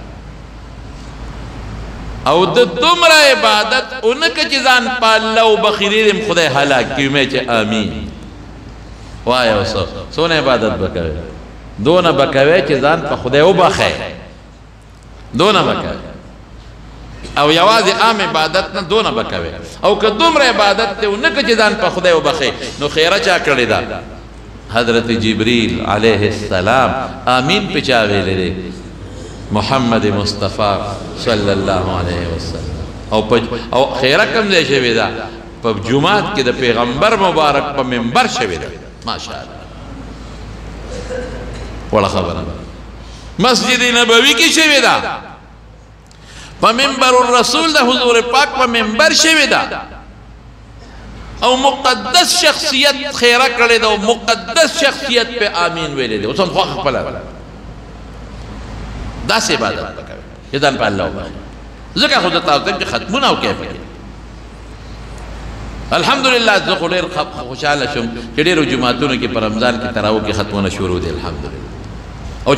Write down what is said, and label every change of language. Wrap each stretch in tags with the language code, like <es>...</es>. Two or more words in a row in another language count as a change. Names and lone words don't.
<ps>او د دومره عبادت اونکه چې ځان پاله او بخیرې دې خدای هلاک کړي مې چې امین وایه اوس څونه عبادت به کوې دونه به کوې چې ځان په خدای وبخې دونه به کوې او یوازې عام عبادت نه دونه به کوې او که دومره عبادت ته اونکه چې ځان په خدای وبخې نو خیره چا کړې ده حضرت جبریل</ps> <ar>علیہ السلام</ar> <ps>آمین پہ چاوے لے محمد مصطفیٰ</ps> <ar>صلی اللہ علیہ وسلم</ar> <ps>او خیرہ کم دے شوی دا پا جماعت کی دا پیغمبر مبارک پا منبر شوی دا ماشاءاللہ وڑا خبر مسجد نبوی کی شوی دا پا</ps> <ar>منبر الرسول</ar> <ps>دا حضور پاک پا منبر شوی دا او مقدس شخصیت خیره کړی ده او مقدس شخصیت په آمین ویلی دی اوس هم خوښ خپله داسې عبادت به کوې چې ځان په الله وبخښي ځکه خو درته وایم چې ختمونه وکړئ پکې الحمدلله زه خو ډېر خوشحاله شوم چې ډېرو جوماتونو کې په رمضان کې تراو کې ختمونه شروع دي الحمدلله او</ps>